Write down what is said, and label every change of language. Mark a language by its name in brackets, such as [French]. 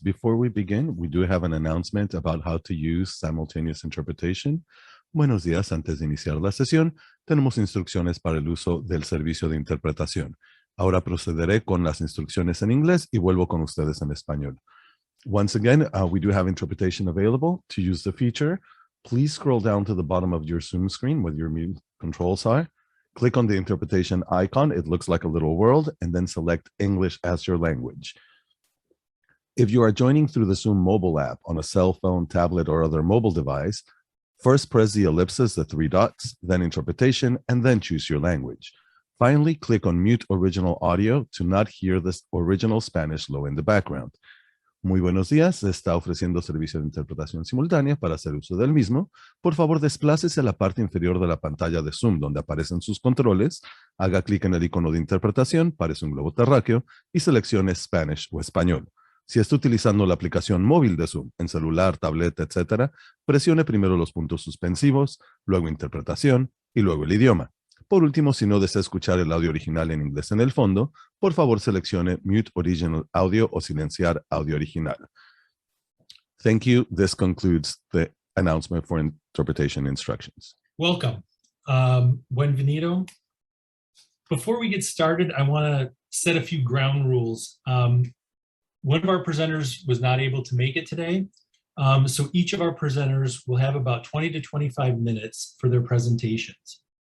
[English] Before we begin, we do have an announcement about how to use simultaneous interpretation. [Spanish] Buenos días, antes de iniciar la sesión, tenemos instrucciones para el uso del servicio de interpretación. Ahora procederé con las instrucciones en inglés y vuelvo con ustedes en español. [English] Once again, we do have interpretation available. To use the feature, please scroll down to the bottom of your Zoom screen where your mute controls are. Click on the interpretation icon. It looks like a little world, and then select English as your language. If you are joining through the Zoom mobile app on a cell phone, tablet, or other mobile device, first press the ellipsis, the three dots, then interpretation, and then choose your language. Finally, click on mute original audio to not hear the original Spanish low in the background. [Spanish] Muy buenos días, se está ofreciendo servicio de interpretación simultánea. Para hacer uso del mismo, por favor desplácese a la parte inferior de la pantalla de Zoom donde aparecen sus controles, haga clic en el icono de interpretación, parece un globo terráqueo, y seleccione Spanish o español. Si está utilizando la aplicación móvil de Zoom, en celular, tableta, etc., presione primero los puntos suspensivos, luego interpretación y luego el idioma. Por último, si no desea escuchar el audio original en inglés en el fondo, por favor seleccione Mute Original Audio o silenciar audio original. [English] Thank you. This concludes the announcement for interpretation instructions. Welcome. [Spanish] Bienvenido. [English] Before we get started, I want to set a few ground rules. One of our presenters was not able to make it today, so each of our presenters will have about 20 to 25 minutes for their presentations.